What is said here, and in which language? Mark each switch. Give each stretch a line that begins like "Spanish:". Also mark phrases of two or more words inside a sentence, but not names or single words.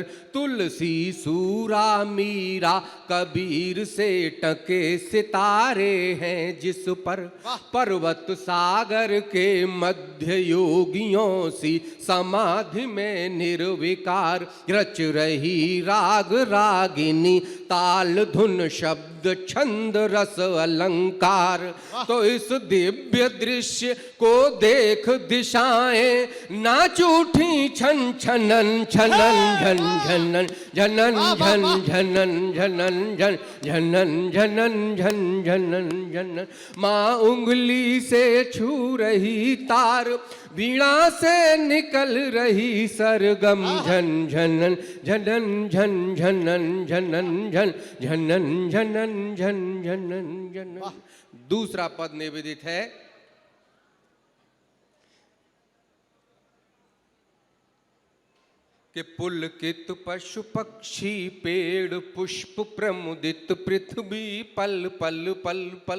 Hindi: तुलसी सूरा मीरा कबीर से टके सितारे हैं जिस पर, पर्वत सागर के मध्य योगियों सी समाधि में निर्विकार रच रही राग रागिनी, ताल धुन शब्द छंद रस अलंकार। तो इस दिव्य दृश्य को देख दिशाएं नाच उठी छन छनन छनन झन झनन झनन झन झनन झनन झन झनन झनन झन झनन झनन। माँ उंगली से छू रही तार, वीणा से निकल रही सरगम। झन झनन झनन झन झनन झनन झन झनन झनन झन झनन झनन। दूसरा पद निवेदित है कि पुलकित पशु पक्षी पेड़ पुष्प प्रमुदित पृथ्वी पल पल पल पल।